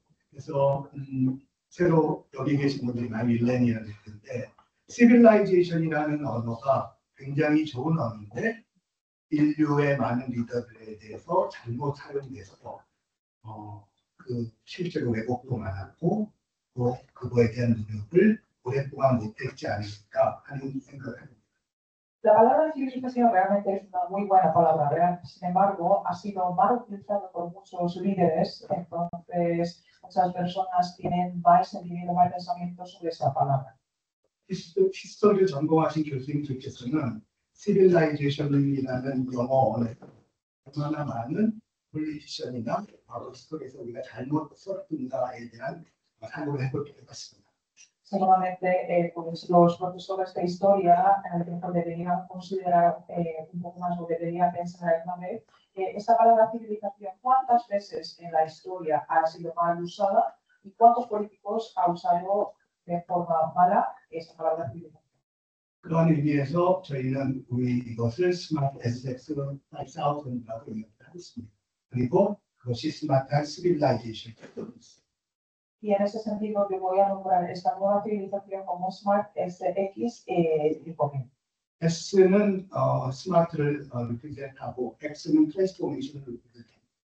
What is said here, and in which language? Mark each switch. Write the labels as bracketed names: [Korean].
[Korean] 그래서 새로 여기 계신 분들이 많이 밀레니얼일 텐데 시빌라이제이션이라는 언어가 굉장히 좋은 언어인데 인류의 많은 리더들에 대해서 잘못 사용돼서 실제로 왜곡도 많았고 또 그거에 대한 노력을 오랫동안 못했지 않을까 하는 생각을 합니다. [Spanish] La palabra civilización realmente es una muy buena palabra, sin embargo, ha sido mal utilizado por muchos líderes, entonces muchas personas tienen mal sentimiento, mal pensamiento sobre esa palabra. [Korean] 히스토리를 전공하신 교수님들께서는 시빌라이제이션이라는 영어 언어에 얼마나 많은 폴리티션이나 바로 히스토리에서 우리가 잘못 썼던가에 대한 상고를 해볼 필요가 있습니다. [Spanish] Seguramente pues los profesores de historia deberían considerar un poco más o deberían pensar una vez esta palabra civilización, cuántas veces en la historia ha sido mal usada y cuántos políticos han usado de forma mala esta palabra civilización. [Korean] 그런 의미에서 저희는 이것을 스마트 SX 5000이라고 하겠습니다. 그리고 그것이 스마트한 시빌라이제이션입니다. [Spanish] Y en ese sentido yo voy a nombrar esta nueva civilización como Smart SX y Comin. [Korean] S는 스마트를 리프레젠트하고 X는 트랜스포메이션을 리프레젠트합니다.